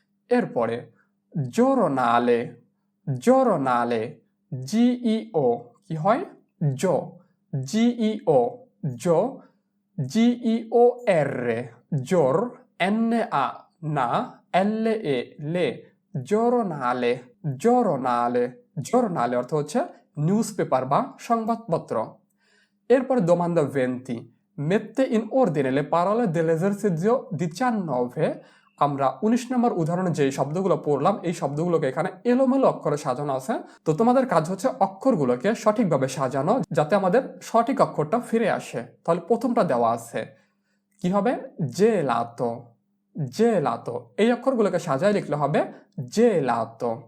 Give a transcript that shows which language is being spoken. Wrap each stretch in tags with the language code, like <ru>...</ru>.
<bn>এরপরে জোরনালে, জোরনালে, জি ই ও কি হয় জো, জি ই ও, জো, জি ই ও এর, জোর, এন আ না, এল এ লে, জোরনালে, জোরনালে, জোরনালে অর্থ হচ্ছে নিউজ পেপার বা সংবাদপত্র।</bn> <it>এরপরে domanda 20, mette in ordine le parole dell'esercizio 19।</it> <bn>আমরা 19 নম্বর উদাহরণে যে শব্দগুলো পড়লাম, এই শব্দগুলোকে এখানে এলোমেলো অক্ষরে সাজানো আছে। তো তোমাদের কাজ হচ্ছে অক্ষরগুলোকে সঠিকভাবে সাজানো, যাতে আমাদের সঠিক অক্ষরটা ফিরে আসে। তাহলে প্রথমটা দেওয়া আছে কি হবে জেলাতো, জেলাতো, এই অক্ষরগুলোকে সাজায় লিখলে হবে জেলাতো।</bn>